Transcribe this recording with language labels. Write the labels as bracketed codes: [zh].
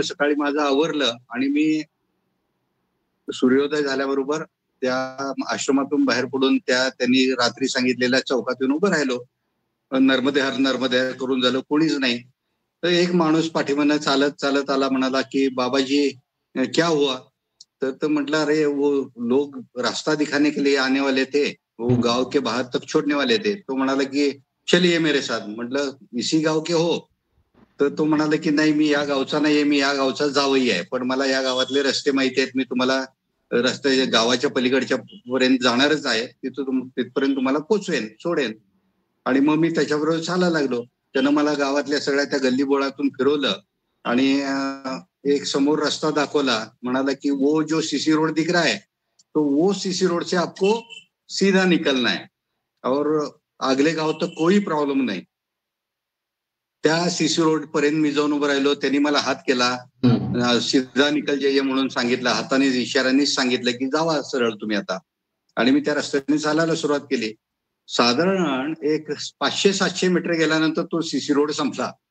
[mr] सकाळी माझं आवरलं आणि मी सूर्योदय झाल्याबरोबर त्या आश्रमातून बाहेर पडून त्यांनी रात्री सांगितलेल्या चौकातून उभं राहिलो. नर्मदे हर नर्मदे हर करून झालं, कोणीच नाही. तर एक माणूस पाठीमागनं चालत चालत आला, म्हणाला की [hi] बाबाजी क्या हुआ. [mr] तर म्हटलं, [hi] अरे वो लोग रास्ता दिखाने के लिए आने वाले थे, वो गांव के बाहर तक छोड़ने वाले थे. [mr] तो म्हणाला की [hi] चलिए मेरे साथ. [mr] म्हटलं, [hi] इसी गाव के हो. [mr] तर तो म्हणाला की नाही, मी या गावचा नाहीये, मी या गावचा जावई आहे, पण मला या गावातले रस्ते माहिती आहेत, मी तुम्हाला रस्ते गावाच्या पलीकडच्या पर्यंत जाणारच आहे, तिथपर्यंत तुम्हाला पोचवेन, सोडेन. आणि मग मी त्याच्याबरोबर चालायला लागलो. त्यानं मला गावातल्या सगळ्या त्या गल्लीबोळातून फिरवलं आणि एक समोर रस्ता दाखवला. म्हणाला की [hi] वो जो सीसी रोड दिख रहा है, तो वो सीसी रोड से आपको सीधा निकलना है और अगले गाव तक कोई प्रॉब्लेम नाही. [mr] त्या सीसी रोड पर्यंत मी जाऊन उभं राहिलो. त्यांनी मला हात केला, [hi] सीधा निकल जाइए [mr] म्हणून सांगितलं, हाताने इशाऱ्यानेच सांगितलं की जावा सरळ तुम्ही आता. आणि मी त्या रस्त्याने चालायला सुरुवात केली. साधारण एक 500-700 मीटर गेल्यानंतर तो सीसी रोड संपला.